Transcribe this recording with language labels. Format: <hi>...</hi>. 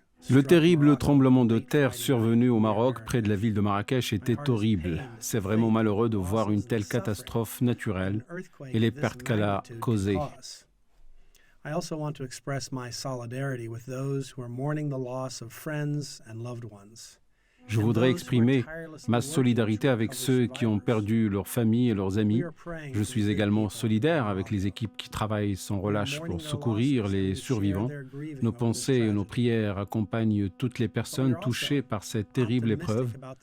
<fr>Le terrible tremblement de terre survenu au Maroc près de la ville de Marrakech était horrible. C'est vraiment malheureux de voir une telle catastrophe naturelle et les pertes qu'elle a causées.</fr> <en>I also want to express my solidarity with those who are mourning the loss of friends and loved ones.</en> <fr>Je voudrais exprimer ma solidarité avec ceux qui ont perdu leurs familles et leurs amis. Je suis également solidaire avec les équipes qui travaillent sans relâche pour secourir les survivants. Nos pensées et nos prières accompagnent toutes les personnes touchées par cette terrible épreuve.</fr>